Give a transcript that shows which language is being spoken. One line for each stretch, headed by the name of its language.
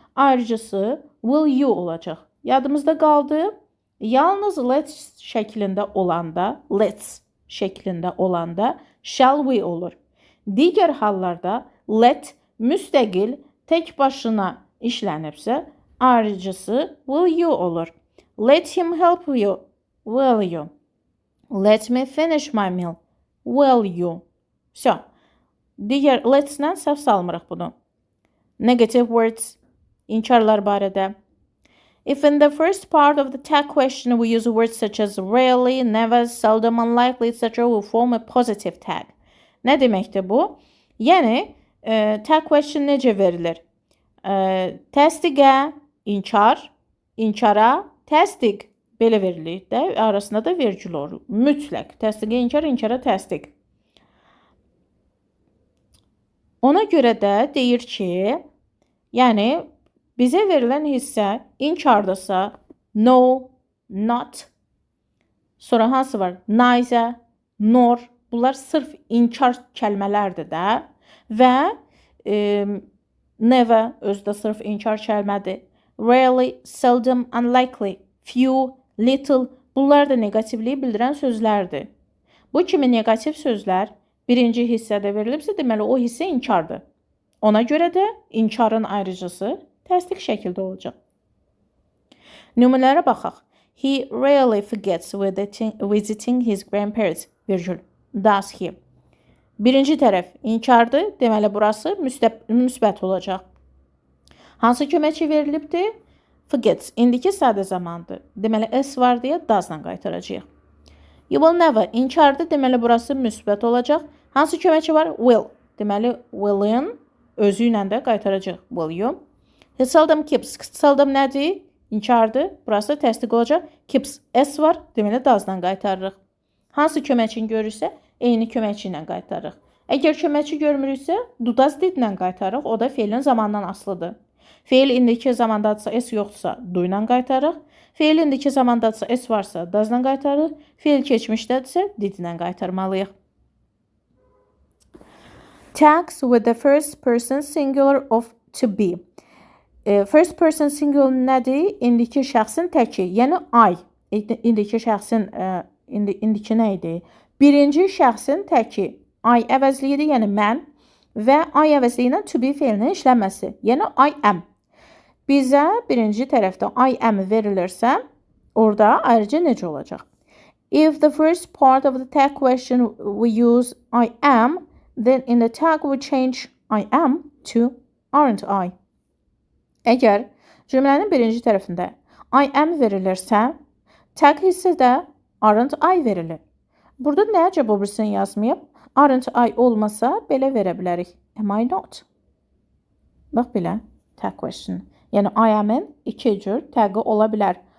Azerbaijani: Ayrıcısı
English: will you
Azerbaijani: olacaq. Yadımızda qaldı. Yalnız let şəklində olanda, let's şəklində olanda
English: shall we
Azerbaijani: olur. Digər hallarda let müstəqil tək başına işlənibsə, ayrıcısı
English: will you
Azerbaijani: olur.
English: Let him help you, will you. Let me finish my meal, will you.
Azerbaijani: So, digər let's-lə səhv salmırıq bunu.
English: Negative words,
Azerbaijani: inkarlar barədə.
English: If in the first part of the tag question we use words such as rarely, never, seldom, unlikely, etc. will form a positive tag.
Azerbaijani: Nə deməkdir bu? Yəni tag question necə verilir? Təsdiqə, inkar, inkara, təsdiq belə verilir də, arasında da vergül olur. Mütləq. Təsdiqə, inkar, inkara, təsdiq. Ona görə də deyir ki, yəni bizə verilən hissə inkardasa no, not. Sonra hansı var? Neither, nor. Bunlar sırf inkar kəlmələrdir də. Və never özü də sırf inkar kəlmədir.
English: Rarely, seldom, unlikely, few, little.
Azerbaijani: Bunlar da negativliyi bildirən sözlərdir. Bu kimi negativ sözlər birinci hissədə verilibsə, deməli o hissə inkardır. Ona görə də inkarın ayrıcısı təsdiq şəkildə olacaq. Nümunələrə baxaq.
English: He rarely forgets visiting his grandparents.
Azerbaijani: Virgül.
English: Does he?
Azerbaijani: Birinci tərəf inkardır. Deməli burası müsbət olacaq. Hansı köməkçi verilibdir? Forgets. İndiki sadə zamandır. Deməli s var deyə does-la qaytaracağıq.
English: You will never.
Azerbaijani: İnkardır. Deməli burası müsbət olacaq. Hansı köməkçi var? Will. Deməli will'in özü ilə də qaytaracaq.
English: Will you? He seldom keeps.
Azerbaijani: Seldom nədir? İnkardır. Burası təsdiq olacaq. Keeps. S var. Deməli does-la qaytarırıq. Hansı köməkçini görürsə, eyni köməkçi ilə qaytarırıq. Əgər köməkçi görmürüksə, do does did ilə qaytarırıq. O da feilin zamandan asılıdır. Feil indiki zamandadırsa, s yoxdursa, do ilə qaytarırıq. Feil indiki zamandadırsa, s varsa, does ilə qaytarırıq. Feil keçmişdədirsə, did ilə qaytarmalıyıq.
English: Tags with the first person singular of to be. First person singular nədir?
Azerbaijani: İndiki şəxsin təki, yəni I. İndiki şəxsin indiki nə idi? Birinci şəxsin təki I əvəzliyidir, yəni mən və I əvəzliyinə to be feilinin işlənməsi, yəni I am. Bizə birinci tərəfdə I am verilirsə, orada ayrıca necə olacaq?
English: If the first part of the tag question we use I am, then in the tag we change I am to aren't I.
Azerbaijani: Əgər cümlənin birinci tərəfində I am verilirsə, tag hissədə aren't I verilir. Burada nə əcəb obrusunu yazmayıb? Aren't I olmasa belə verə bilərik.
English: Am I not?
Azerbaijani: Bax belə, tag question. Yəni I am-in iki cür tagı ola bilər.